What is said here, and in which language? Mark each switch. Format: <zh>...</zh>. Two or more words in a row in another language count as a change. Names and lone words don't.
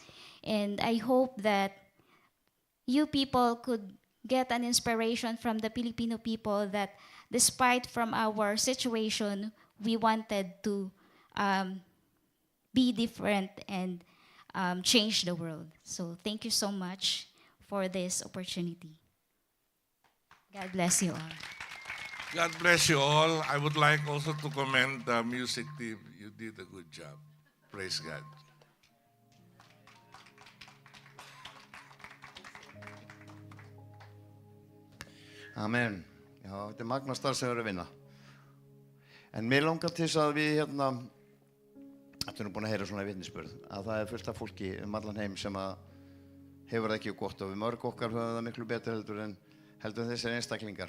<en>And I hope that you people could get an inspiration from the Filipino people that despite from our situation, we wanted to be different and change the world. So thank you so much for this opportunity. God bless you all. God bless you all. I would like also to commend the music team. You did a good job. Praise God. Amen.</en> <is>Já, þetta magna starf sem við erum að vinna. En mér langar til þess að við Þetta er búin að heyra svona vitnisburð, að það fullt af fólki allan heim sem hefur það ekki gott, og við mörg okkar höfum það miklu betur heldur en þessir einstaklingar.</is>